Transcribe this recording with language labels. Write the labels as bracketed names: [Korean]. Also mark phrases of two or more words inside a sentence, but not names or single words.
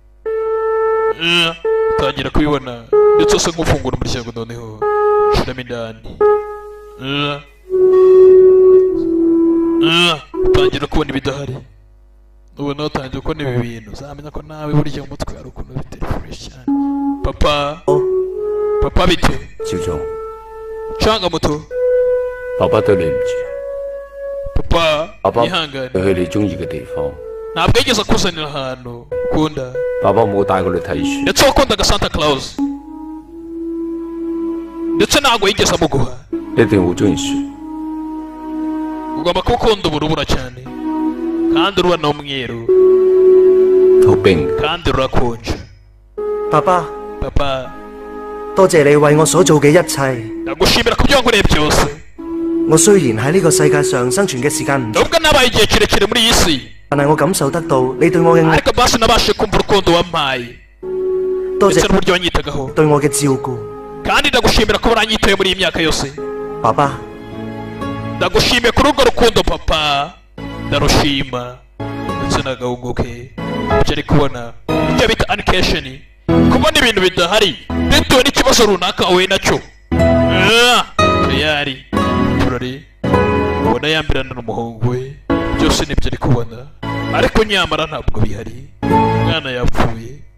[Kinyarwanda] atangira kubibona ndetse asa nk'ufungura umuryango noneho shiramo indani utangira kubona ibidahari ubona watangiye kubona ibi bintu uzamenya ko nawe burya umutwe hari ukuntu bitari fresh cyane papa bite [Cantonese] 小鐘 [Kinyarwanda] canga muto [Cantonese] 爸爸對你唔住 [Kinyarwanda] papa [Cantonese] 爸爸 [Kinyarwanda] yihangane [Cantonese] 去你中意嘅地方 [Kinyarwanda] ntabwo yigeze akuzanira ahantu ukunda [Cantonese] 爸爸冇帶過你睇書 [Kinyarwanda] ndetse wakundaga Santa Claus ndetse ntabwo yigeze amuguha [Cantonese] 你一定好中意書 [Kinyarwanda] ugomba kuba ukunda uburubura cyane kandi uruba n'umweru [Cantonese] 好冰 [Kinyarwanda] kandi rurakonje [Cantonese] 爸爸， [Kinyarwanda] papa [Cantonese] 多謝你為我所做嘅一切。 [Kinyarwanda] ndagushimira ku byo wankoreye byose [Cantonese] 我雖然喺呢個世界上生存嘅時間唔長， [Kinyarwanda] nubwo nabaye igihe kirekire muri iyi si [Cantonese] 但係我感受得到你對我嘅愛， [Kinyarwanda] ariko basi nabashije kumva urukundo wampaye [Cantonese] 多 [Kinyarwanda] ndetse [Cantonese] 謝 [Kinyarwanda] n'uburyo wanyitagaho [Cantonese] 對我嘅照顧。 [Kinyarwanda] kandi ndagushimira ko waranyitaye muri iyi myaka yose [Cantonese] 爸爸， [Kinyarwanda] ndagushimiye kuri urwo rukundo papa ndarushima ndetse n'agahungu ke ibyo ari kubona ibyo bita animation kubona ibintu bidahari bitewe n'ikibazo runaka wahuye nacyo tayari turari ubona yambirana n'umuhungu we byose nibyo ari kubona ariko nyamara ntabwo bihari umwana yapfuye